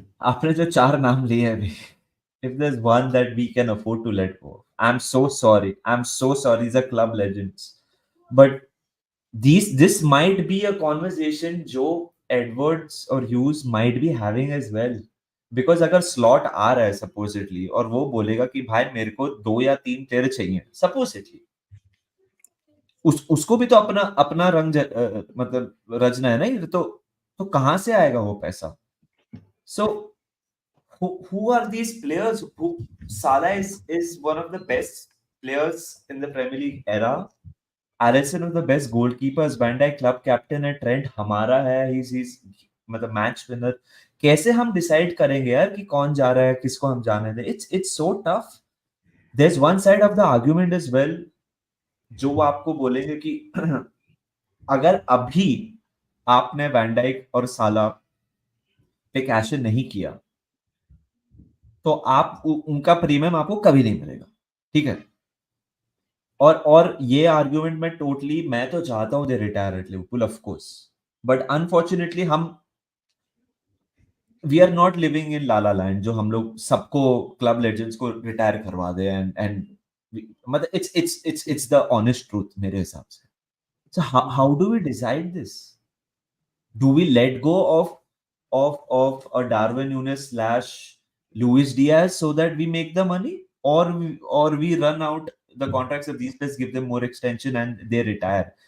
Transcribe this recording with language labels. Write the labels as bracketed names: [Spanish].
[Hindi] आपने जो चार नाम लिए अभी, [English] if there's one that we can afford to let go, I'm so sorry. These are club legends, but this might be a conversation Joe Edwards or Hughes might be having as well. [Hindi] Because अगर slot आ रहा है supposedly और वो बोलेगा कि भाई मेरे को 2 या 3 प्लेयर चाहिए supposedly, उसको भी तो अपना रंग मतलब रचना है ना, ये तो कहां से आएगा वो पैसा? [English] So who are these players? Salah is one of the best players in the Premier League era. Alisson of the best goalkeepers. Van Dijk club captain है. [Hindi] Trent हमारा है. He's मतलब मैच विनर. कैसे हम डिसाइड करेंगे यार कि कौन जा रहा है, किसको हम जाने दें? [English] It's so tough. There's one side of the argument as well, [Hindi] जो वो आपको बोलेंगे कि अगर अभी आपने वैन डाइक और साला पे कैश इन नहीं किया तो आप उनका प्रीमियम आपको कभी नहीं मिलेगा, ठीक है? और ये आर्गुमेंट में टोटली, मैं तो चाहता हूं [English] they retire at Liverpool of course, [Hindi] but unfortunately हम [English] we are not living in La La Land [Hindi] जो हम लोग सबको क्लब लेजेंड्स को रिटायर करवा दे एंड मतलब [English] it's the honest truth [Hindi] मेरे हिसाब से. [English] So how do we decide this? Do we let go of of a Darwin Nunes slash Luis Diaz so that we make the money, or we run out the contracts of these players, give them more extension, and they retire.